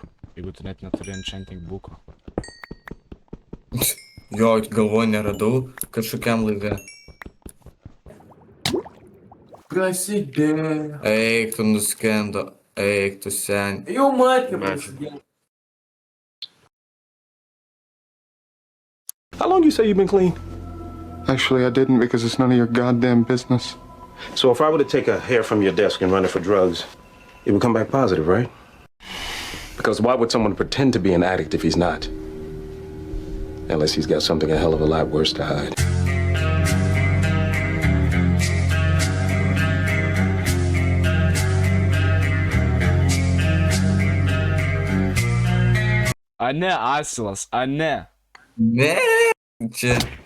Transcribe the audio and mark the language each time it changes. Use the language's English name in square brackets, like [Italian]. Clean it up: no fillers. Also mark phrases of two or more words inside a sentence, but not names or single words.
[Lithuanian] Jeigu tu net neturi enchanting booko. Jo, galvoju, neradau kažkokiam laive. Prasidėjo. Eik, tu nuskendo. Eik, tu sen. Jau matė Matė. prasidėjo. [English] How long you say you've been clean? Actually, I didn't because it's none of your goddamn business. So if I were to take a hair from your desk and run it for drugs, it would come back positive, right? Because why would someone pretend to be an addict if he's not? Unless he's got something a hell of a lot worse to hide. [Lithuanian] Ane, asilas, ane. Ne. Čia.